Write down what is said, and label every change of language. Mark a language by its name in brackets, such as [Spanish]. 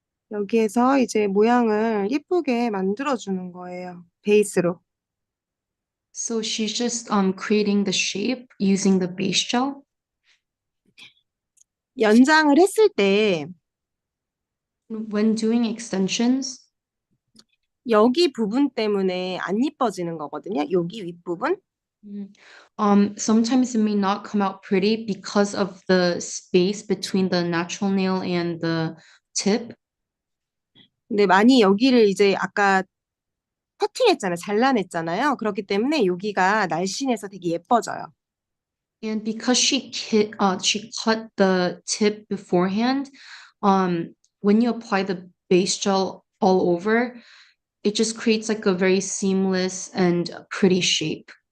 [Korean] 여기에서 이제 모양을 예쁘게 만들어주는 거예요. 베이스로. [English] So she's just creating the shape using the base gel. [Korean] 연장을 했을 때 [English] When doing extensions, [Korean] 여기 부분 때문에 안 이뻐지는 거거든요. 여기 윗부분. [English] mm, sometimes it may not come out pretty because of the space between the natural nail and the tip. [Korean] 근데 많이 여기를 이제 아까 커팅했잖아요. 잘라냈잖아요. 그렇기 때문에 여기가 날씬해서 되게 예뻐져요. [English] And because she cut the tip beforehand, when you apply the base gel all over, it just creates like a very seamless and pretty shape.